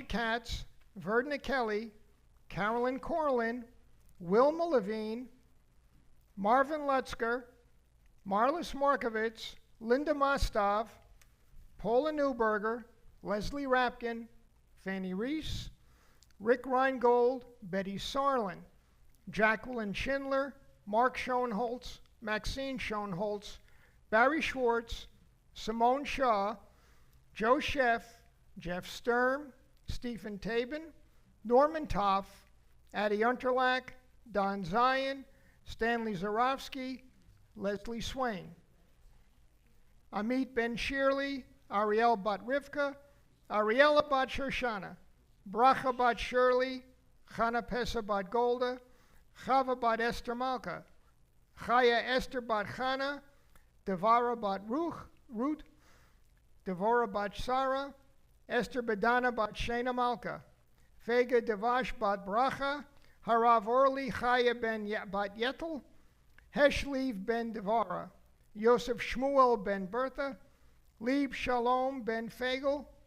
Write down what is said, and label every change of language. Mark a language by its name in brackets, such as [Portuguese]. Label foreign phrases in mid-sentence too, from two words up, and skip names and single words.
[English] Katz, Verdna Kelly, Carolyn Corlin, Wilma Levine, Marvin Lutzker, Marlis Markovitz, Linda Mostov, Paula Newberger, Leslie Rapkin, Fanny Reese, Rick Reingold, Betty Sarlin, Jacqueline Schindler, Mark Schoenholtz, Maxine Schoenholtz, Barry Schwartz, Simone Shaw, Joe Sheff, Jeff Sturm, Stephen Tabin, Norman Toff, Addie Unterlach, Don Zion, Stanley Zarowski, Leslie Swain, Amit Ben Shirley, Ariel Bat Rivka, Ariella Bat Shoshana, Bracha Bat Shirley, Chana Pesa Bat Golda, Chava Bat Esther Malka, Chaya Esther Bat Chana, Devara Bat Ruth, Devora Bat Sarah, Esther Bedana Bat Shena Malka, Fega Devash Bat Bracha, Harav Orli Chaya Bat Yetel, Heshlev Ben Devara, Yosef Shmuel Ben Bertha, Lieb Shalom Ben Fagel,